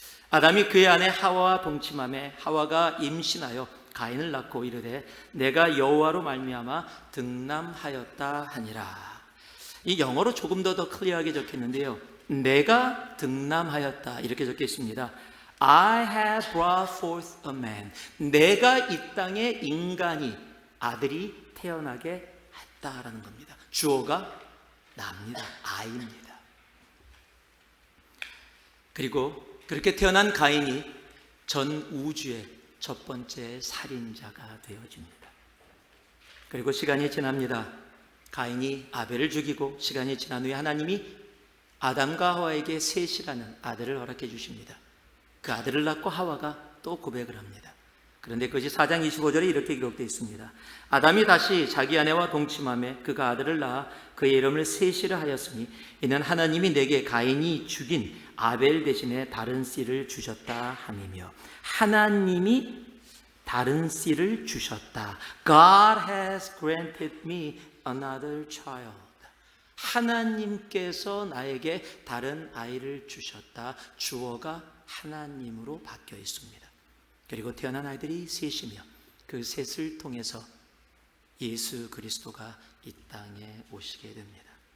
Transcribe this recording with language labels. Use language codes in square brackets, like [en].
[ko] 아담이 그의 아내 하와와 동침하매 하와가 임신하여 가인을 낳고 이르되 내가 여호와로 말미암아 등남하였다 하니라. 이 영어로 조금 더 클리어하게 적혔는데요, 내가 등남하였다 이렇게 적혀 있습니다. [en] I have brought forth a man. [ko] 내가 이 땅에 인간이, 아들이 태어나게 했다라는 겁니다. 주어가 나입니다. I입니다. 그리고 그렇게 태어난 가인이 전 우주의 첫 번째 살인자가 되어집니다. 그리고 시간이 지납니다. 가인이 아벨을 죽이고 시간이 지난 후에 하나님이 아담과 하와에게 셋이라는 아들을 허락해 주십니다. 그 아들을 낳고 하와가 또 고백을 합니다. 그런데 그것이 4장 25절에 이렇게 기록되어 있습니다. 아담이 다시 자기 아내와 동침하며 그가 아들을 낳아 그의 이름을 셋이라 하였으니 이는 하나님이 내게 가인이 죽인 아벨 대신에 다른 씨를 주셨다 함이며, 하나님이 다른 씨를 주셨다. [en] God has granted me another child. [ko] 하나님께서 나에게 다른 아이를 주셨다. 주어가 하나님으로 바뀌어 있습니다. 그리고 태어난 아이들이 셋이며 그 셋을 통해서 예수 그리스도가 이 땅에 오시게 됩니다.